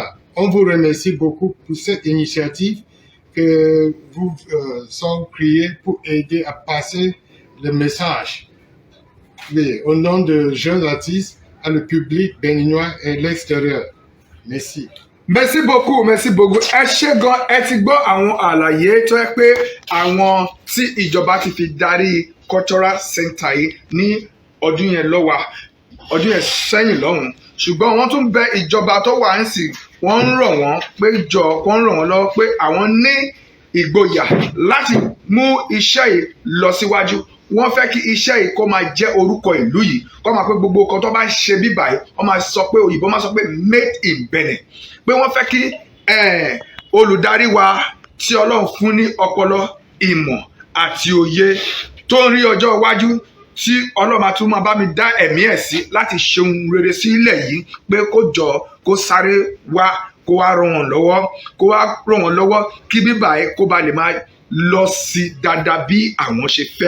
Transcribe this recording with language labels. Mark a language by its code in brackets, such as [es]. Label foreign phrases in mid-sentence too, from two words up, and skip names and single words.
[fr] On vous remercie beaucoup pour cette initiative que vous sont créés pour aider à passer le message. Oui, au nom de jeunes artistes, à le public béninois et l'extérieur. Merci. Merci beaucoup, merci beaucoup. [yo] Ẹ ṣé gan, ẹ ti gbọ́ àwọn àlàyé tó yẹ pé àwọn tí ìjọba ti fi darí [en] cultural center [yo] yìí ní ọdún yẹn sẹ́yìn lọ́hùn. Ṣùgbọ́n wọ́n tún bẹ ìjọba tó wà ń sìn, wọ́n ń rọ̀ wọ́n pé wọ́n ràn wọ́n lọ́wọ́ pé àwọn ní ìgboyà láti mú iṣẹ́ yìí lọ síwájú. Wọ́n fẹ́ kí iṣẹ́ yìí kó máa jẹ́ orúkọ ìlú yìí, kó máa pé gbogbo nǹkan tó bá ṣe bíbà yìí, wọ́n máa sọ pé òyìnbó máa sọ pé [en] made in Benin. [yo] Pé wọ́n fẹ́ kí olùdarí wa tí Ọlọ́run fún ní ọpọlọ, ìmọ̀ àti òye tó ń rí ọjọ́ iwájú tí Ọlọ́run máa tún máa bá mi dá ẹ̀mí ẹ̀ sí láti ṣe ohun rere sí ilẹ̀ yìí, pé kó jọ kó sáré wá kó wá ràn wọ́n lọ́wọ́ kí bíbà yìí kó ba lè máa lọ sí dáadáa bí àwọn ṣe fẹ́.